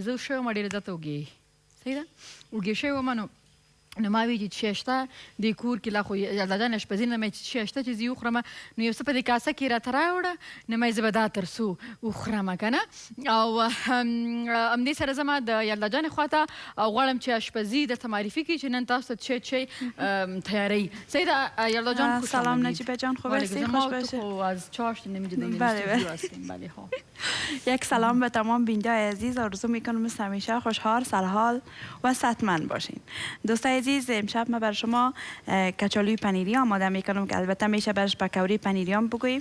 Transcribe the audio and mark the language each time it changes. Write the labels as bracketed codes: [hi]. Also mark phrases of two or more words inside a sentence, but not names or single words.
[ps] زه ښه ومه ډېره زیاته اوږې صحیح ده اوږې شوې ومه نو ما وی چې څه شته د کور کې لا خو یلدا جان اشپزي نه مې چې شته چې زه وخورم نو یو څه په دې کاسه کې راته راوړه نو مې زه به دا تر څو وخورم که نه او همدې سره زما د یلدا جانې خواته غواړم چې اشپزي درته معرفي کړي چې نن تاسو ته چی تیاروي. صحیح ده یلدا جان؟ [fa] سلام نجیبه جان، خوب هستی؟ خوش باشید. از چاشت نمی‌دونم استودیو هستیم. بله خب یک سلام به تمام بیننده‌های عزیز، آرزو میکنم مثل همیشه خوشحال سرحال و صحتمند باشین. دوستای عزیز امشب من برای شما کچالوی پنیری آماده میکنم که البته میشه برش پکوری پنیری هم بگوییم.